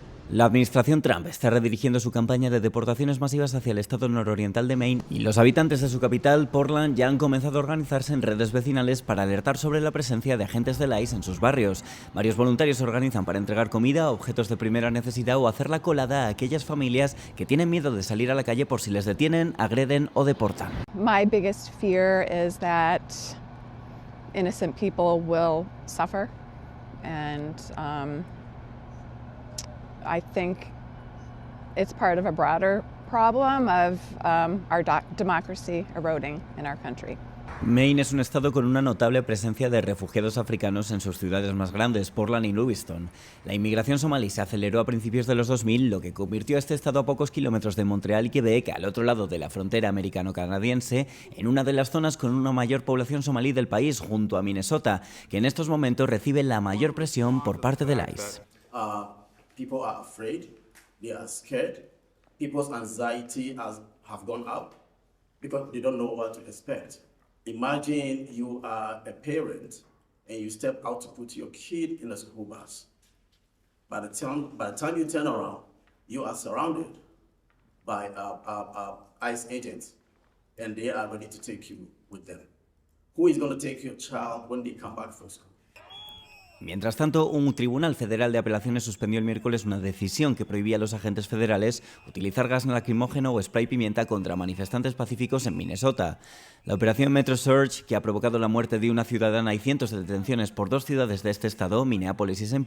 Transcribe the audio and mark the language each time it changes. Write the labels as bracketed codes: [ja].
[es] La administración Trump está redirigiendo su campaña de deportaciones masivas hacia el estado nororiental de Maine y los habitantes de su capital, Portland, ya han comenzado a organizarse en redes vecinales para alertar sobre la presencia de agentes del ICE en sus barrios. Varios voluntarios se organizan para entregar comida, objetos de primera necesidad o hacer la colada a aquellas familias que tienen miedo de salir a la calle por si les detienen, agreden o deportan. [en] My biggest fear is that innocent people will suffer and I think it's part of a broader problem of our democracy eroding in our country. [es] Maine es un estado con una notable presencia de refugiados africanos en sus ciudades más grandes, Portland y Lewiston. La inmigración somalí se aceleró a principios de los 2000, lo que convirtió a este estado a pocos kilómetros de Montreal y Quebec, al otro lado de la frontera americano-canadiense, en una de las zonas con una mayor población somalí del país, junto a Minnesota, que en estos momentos recibe la mayor presión por parte del ICE. [en] People are afraid, they are scared, people's anxiety have gone up because they don't know what to expect. Imagine you are a parent and you step out to put your kid in a school bus. By the time you turn around, you are surrounded by ICE agents and they are ready to take you with them. Who is going to take your child when they come back from school? [es] Mientras tanto, un tribunal federal de apelaciones suspendió el miércoles una decisión que prohibía a los agentes federales utilizar gas lacrimógeno o spray pimienta contra manifestantes pacíficos en Minnesota. La operación Metro Surge, que ha provocado la muerte de una ciudadana y cientos de detenciones por 2 ciudades de este estado, Minneapolis y St.